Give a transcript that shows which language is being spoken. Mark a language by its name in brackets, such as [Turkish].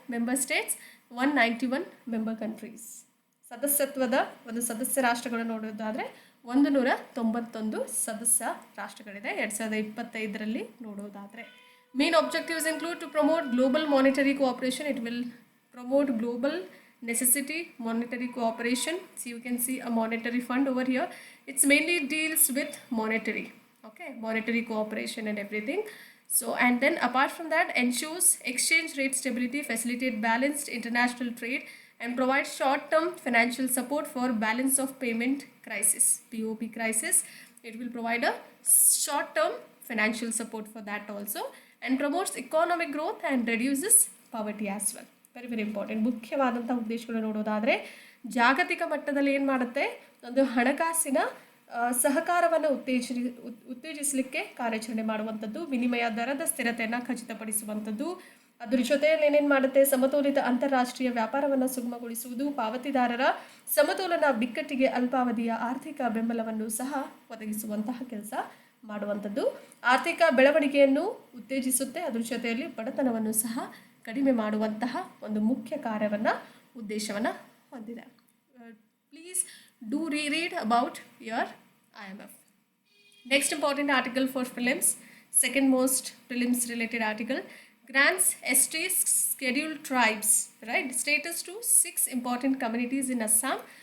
[English] Member states 191 member countries. [Kannada] ಸದಸ್ಯತ್ವದ ಒಂದು ಸದಸ್ಯ ರಾಷ್ಟ್ರಗಳು ನೋಡೋದಾದರೆ 191 ಸದಸ್ಯ ರಾಷ್ಟ್ರಗಳಿದೆ 2025ರಲ್ಲಿ ನೋಡೋದಾದರೆ. [English] Main objectives include to promote global monetary cooperation. It will promote global necessity monetary cooperation. So you can see a monetary fund over here. It's mainly deals with monetary, okay, monetary cooperation and everything. So and then apart from that, ensures exchange rate stability, facilitate balanced international trade, and provide short-term financial support for balance of payment crisis, BOP crisis. It will provide a short-term financial support for that also, and promotes economic growth and reduces poverty as well. Very very important. [Kannada] ಮುಖ್ಯವಾದಂಥ ಉದ್ದೇಶಗಳು ನೋಡೋದಾದರೆ ಜಾಗತಿಕ ಮಟ್ಟದಲ್ಲಿ ಏನು ಮಾಡುತ್ತೆ, ಒಂದು ಹಣಕಾಸಿನ ಸಹಕಾರವನ್ನು ಉತ್ತೇಜಿಸಲಿಕ್ಕೆ ಕಾರ್ಯಾಚರಣೆ ಮಾಡುವಂಥದ್ದು, ವಿನಿಮಯ ದರದ ಸ್ಥಿರತೆಯನ್ನು ಖಚಿತಪಡಿಸುವಂಥದ್ದು, ಅದರ ಜೊತೆಯಲ್ಲಿ ಏನೇನು ಮಾಡುತ್ತೆ, ಸಮತೋಲಿತ ಅಂತಾರಾಷ್ಟ್ರೀಯ ವ್ಯಾಪಾರವನ್ನು ಸುಗಮಗೊಳಿಸುವುದು, ಪಾವತಿದಾರರ ಸಮತೋಲನ ಬಿಕ್ಕಟ್ಟಿಗೆ ಅಲ್ಪಾವಧಿಯ ಆರ್ಥಿಕ ಬೆಂಬಲವನ್ನು ಸಹ ಒದಗಿಸುವಂತಹ ಕೆಲಸ ಮಾಡುವಂಥದ್ದು, ಆರ್ಥಿಕ ಬೆಳವಣಿಗೆಯನ್ನು ಉತ್ತೇಜಿಸುತ್ತೆ, ಅದರ ಜೊತೆಯಲ್ಲಿ ಬಡತನವನ್ನು ಸಹ ಕಡಿಮೆ ಮಾಡುವಂತಹ ಒಂದು ಮುಖ್ಯ ಕಾರ್ಯವನ್ನು ಉದ್ದೇಶವನ್ನು ಹೊಂದಿದೆ. [English] Please do read about your IMF. Next important article for prelims, second most prelims related article, grants ST scheduled tribes right status to 6 important communities in Assam.